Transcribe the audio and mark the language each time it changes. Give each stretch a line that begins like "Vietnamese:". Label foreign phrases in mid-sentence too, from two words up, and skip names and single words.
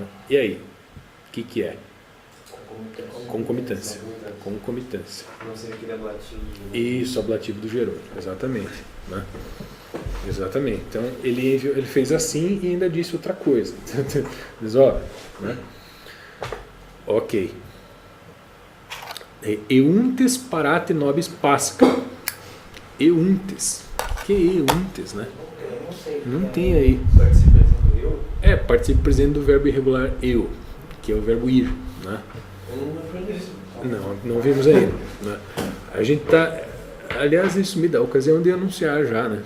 Portuguese: E aí, o que é? Concomitância. Concomitância. Não seria aquele ablativo. Isso, ablativo do gerúndio, exatamente, né? Exatamente. Então ele fez assim e ainda disse outra coisa. Diz, ó, né? Ok.
Latin: Euntes parate nobis pasca.
Portuguese: Euntes. Que euntes, né? Não tem aí. Participe presente do eu? Participe presente do verbo irregular eu, que é o verbo ir, né? Não vimos ainda, né? A gente tá, aliás, isso me dá a ocasião de anunciar já, né?